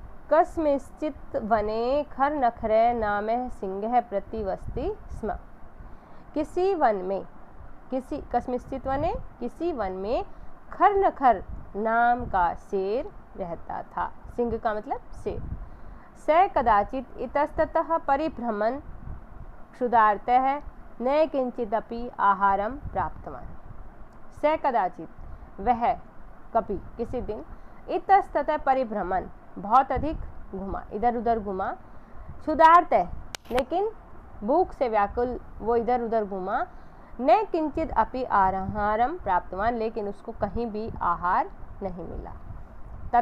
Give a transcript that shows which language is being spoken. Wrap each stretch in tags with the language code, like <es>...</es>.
<sa>कस्मिंश्चित् वने खरनखरे नामः सिंहः प्रतिवसति स्म।</sa> <hi>किसी वन में खरनखर नाम का शेर रहता था। सिंह का मतलब शेर।</hi> <sa>स कदाचित् इतस्ततः परिभ्रमन् क्षुधार्तः न किंचिदपि आहारं प्राप्तवान्।</sa> <hi>स कदाचित् वह कभी किसी दिन इतस्ततः परिभ्रमण बहुत अधिक घुमा, इधर उधर घुमा। क्षुधार्तः लेकिन भूख से व्याकुल वो इधर उधर घुमा।</hi> <sa>न किंचित अपि आहारम प्राप्तवान,</sa> <hi>लेकिन उसको कहीं भी आहार नहीं मिला।</hi>